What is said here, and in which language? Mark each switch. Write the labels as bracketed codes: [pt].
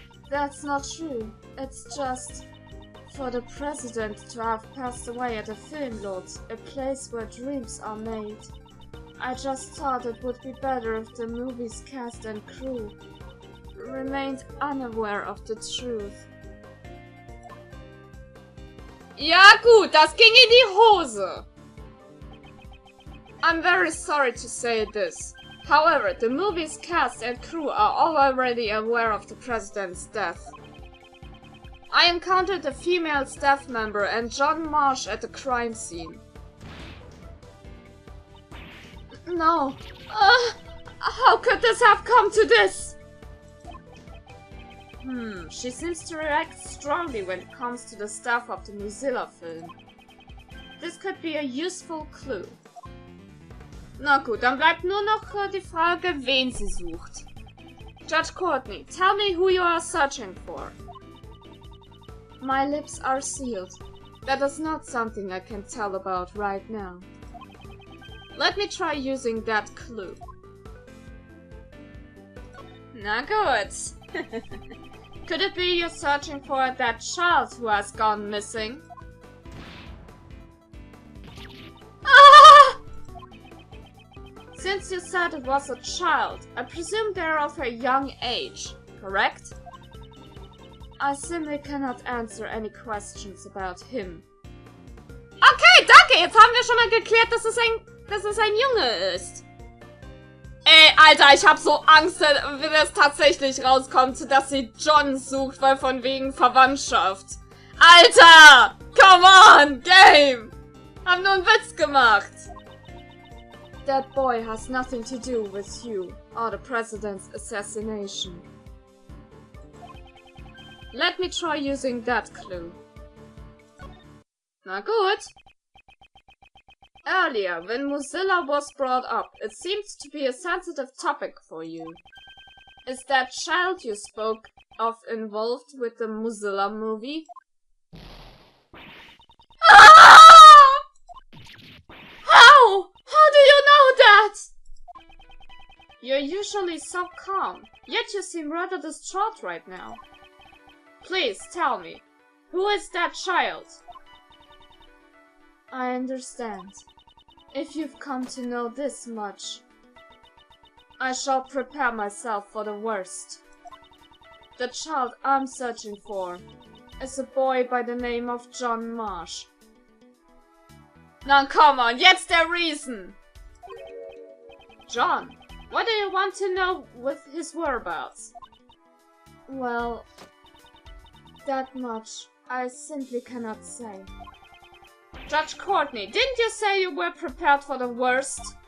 [en] That's not true. It's just for the president to have passed away at a film lot, a place where dreams are made. I just thought it would be better if the movie's cast and crew remained unaware of the truth. [de] Ja gut, das ging in die Hose. [en] I'm very sorry to say this. However, the movie's cast and crew are all already aware of the president's death. I encountered a female staff member and John Marsh at the crime scene. No. How could this have come to this? She seems to react strongly when it comes to the stuff of the Mozilla film. This could be a useful clue. [de] Na gut, dann bleibt nur noch die Frage, wen sie sucht. [en] Judge Courtney, tell me who you are searching for. My lips are sealed. That is not something I can tell about right now. Let me try using that clue. [de] Na gut. [en] Could it be you're searching for that child who has gone missing? Ah! Since you said it was a child, I presume they're of a young age, correct? I simply cannot answer any questions about him. [de] Okay, danke! Jetzt haben wir schon mal geklärt, dass es ein Junge ist. Ey, Alter, ich hab so Angst, wenn es tatsächlich rauskommt, dass sie John sucht, weil von wegen Verwandtschaft. Alter! [en] Come on! Game! [de] Hab nur einen Witz gemacht! [en] That boy has nothing to do with you or the president's assassination. Let me try using that clue. [de] Na gut. [en] Earlier, when Mozilla was brought up, it seemed to be a sensitive topic for you. Is that child you spoke of involved with the Mozilla movie? Ah! How? How do you know that? You're usually so calm, yet you seem rather distraught right now. Please tell me, who is that child? I understand. If you've come to know this much, I shall prepare myself for the worst. The child I'm searching for is a boy by the name of John Marsh. Now come on, [de] jetzt der [en] Reason! John, what do you want to know with his whereabouts? Well, that much I simply cannot say. Judge Courtney, didn't you say you were prepared for the worst?